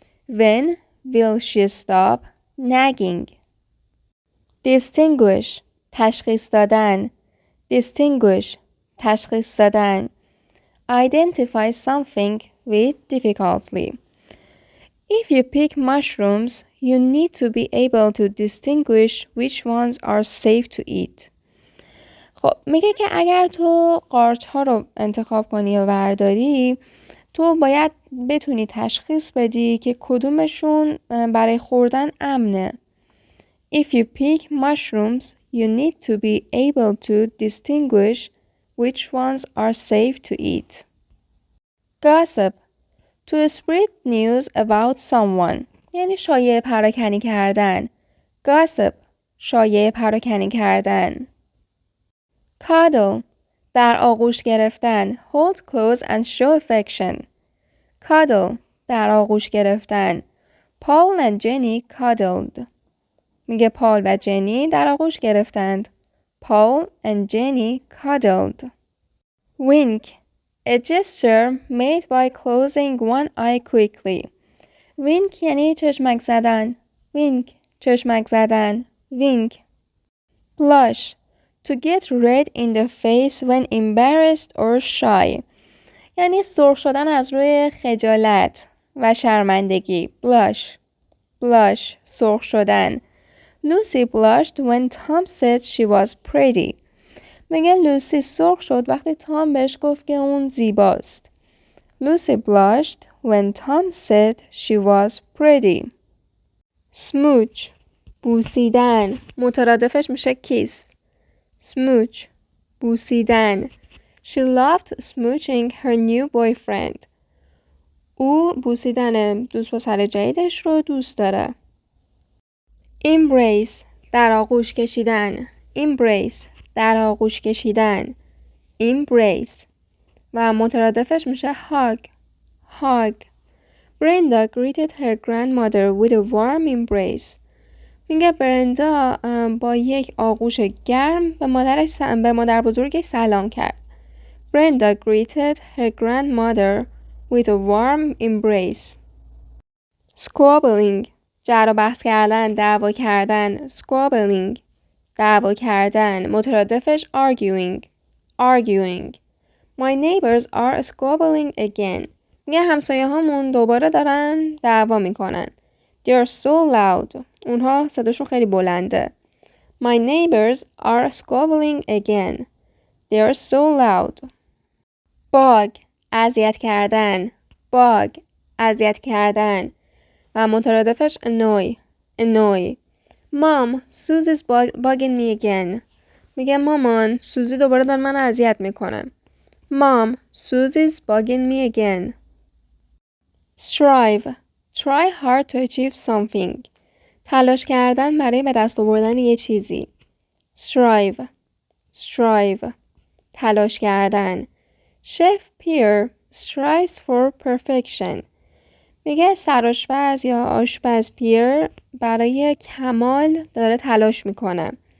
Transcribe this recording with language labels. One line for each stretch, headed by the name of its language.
English: When will she stop nagging?
Persian: Distinguish تشخیص دادن. Distinguish تشخیص دادن.
English: Identify something with difficulty. If you pick mushrooms, you need to be able to distinguish which ones are safe to eat.
Persian: خب میگه که اگر تو قارچ ها رو انتخاب کنی و برداری، تو باید بتونی تشخیص بدی که کدومشون برای خوردن امنه.
English: If you pick mushrooms, you need to be able to distinguish which ones are safe to eat. Gossip to spread news about someone
Persian: یعنی شایعه پراکنی کردن. Gossip شایعه پراکنی کردن. Cuddle در آغوش گرفتن.
English: Hold close and show affection.
Persian: Cuddle در آغوش گرفتن.
English: Paul and Jenny cuddled.
Persian: میگه پال و جنی در آغوش گرفتند.
English: Paul and Jenny cuddled. Wink a gesture made by closing one eye quickly.
Persian: Wink یعنی چشمک زدن. Wink چشمک زدن.
English: Wink. Blush to get red in the face when embarrassed or shy.
Persian: یعنی سرخ شدن از روی خجالت و شرمندگی.
English: Blush.
Persian: Blush سرخ شدن.
English: Lucy blushed when Tom said she was pretty.
Persian: میگه لوسی سرخ شد وقتی تام بهش گفت که اون زیباست.
English: Lucy blushed when Tom said she was pretty.
Persian: Smooch بوسیدن. مترادفش میشه kiss.
English: Smooch بوسیدن. She loved smooching her new boyfriend.
Persian: او بوسیدن دوست پسر جدیدش رو دوست داره. Embrace در آغوش کشیدن. Embrace در آغوش کشیدن. Embrace و مترادفش میشه hug.
English: Hug. Brenda greeted her grandmother with a warm embrace.
Persian: میگه برندا با یک آغوش گرم به مادر بزرگش سلام کرد.
English: Brenda greeted her grandmother with a warm embrace.
Persian: Squabbling جر و بحث کردن، دعوا کردن. Squabbling دعوا کردن.
English: مترادفش arguing. My neighbors are squabbling again.
Persian: میگه همسایه هامون دوباره دارن دعوا میکنن.
English: They're so loud.
Persian: اونها صداشون خیلی بلنده.
English: My neighbors are squabbling again. They're so loud.
Persian: bug اذیت کردن. و مترادفش annoy.
English: Mom, Susie's bugging me again.
Persian: میگه مامان سوزی دوباره داره من اذیت میکنه.
English: Mom, Susie's bugging me again. strive. Try hard to achieve something.
Persian: تلاش کردن برای به دست آوردن یه چیزی. strive. تلاش کردن.
English: Chef Pierre strives for perfection.
Persian: میگه سرآشپز یا آشپز پیر برای کمال داره تلاش میکنه.